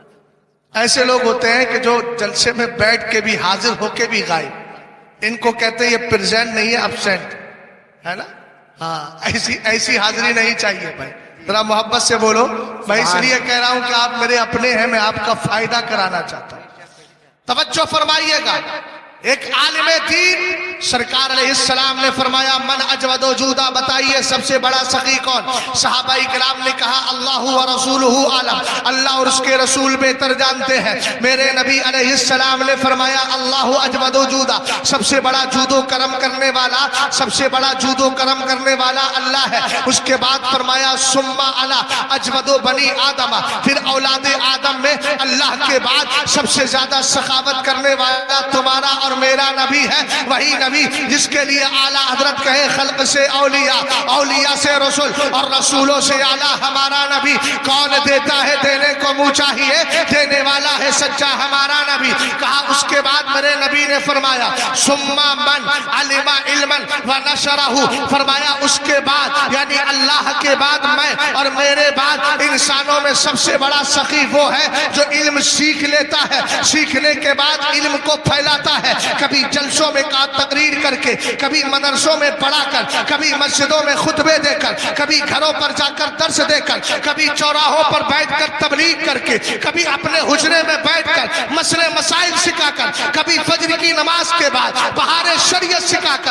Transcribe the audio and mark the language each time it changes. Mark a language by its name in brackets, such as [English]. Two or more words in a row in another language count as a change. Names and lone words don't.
[Urdu] ایسے لوگ ہوتے ہیں کہ جو جلسے میں بیٹھ کے بھی حاضر ہو کے بھی غائب، ان کو کہتے ہیں یہ پریزنٹ نہیں ہے، ابسینٹ ہے نا۔ ہاں ایسی حاضری نہیں چاہیے بھائی، ذرا محبت سے بولو۔ میں اس لیے کہہ رہا ہوں کہ آپ میرے اپنے ہیں، میں آپ کا فائدہ کرانا چاہتا ہوں۔ توجہ فرمائیے گا، ایک عالم دین سرکار علیہ السلام نے فرمایا [Arabic] من اجود و جودا، [Urdu] بتائیے سب سے بڑا سخی کون؟ صحابہ کرام نے کہا [Arabic] اللہ و رسولہ عالم، [Urdu] اللہ اور اس کے رسول بہتر جانتے ہیں۔ میرے نبی علیہ السلام نے فرمایا [Arabic] اللہ اجود و جودا، [Urdu] سب سے بڑا جود و کرم کرنے والا، سب سے بڑا جود و کرم کرنے والا اللہ ہے۔ اس کے بعد فرمایا [Arabic] ثم انا اجود و بنی آدم، [Urdu] پھر اولاد آدم میں اللہ کے بعد سب سے زیادہ سخاوت کرنے والا تمہارا اور میرا نبی ہے، وہی نبی جس کے لیے اعلیٰ حضرت کہے خلق سے اولیاء، اولیاء سے رسول، اور رسولوں سے اعلیٰ ہمارا نبی۔ کون دیتا ہے؟ دینے کو منہ چاہیے، دینے والا ہے سچا ہمارا نبی۔ کہا اس کے بعد میرے نبی نے فرمایا [Arabic] ثم من علم علما ونشرہ، [Urdu] فرمایا اس کے بعد یعنی اللہ کے بعد میں اور میرے بعد انسانوں میں سب سے بڑا سخی وہ ہے جو علم سیکھ لیتا ہے، سیکھنے کے بعد علم کو پھیلاتا ہے، کبھی جلسوں میں تقریر کر کے، کبھی مدرسوں میں پڑھا کر، کبھی مسجدوں میں خطبے دے کر، کبھی گھروں پر جا کر درس دے کر، کبھی چوراہوں پر بیٹھ کر تبلیغ کر کے، کبھی اپنے حجرے میں بیٹھ کر مسئلے مسائل سکھا کر، کبھی فجر کی نماز کے بعد بہار شریعت سکھا کر۔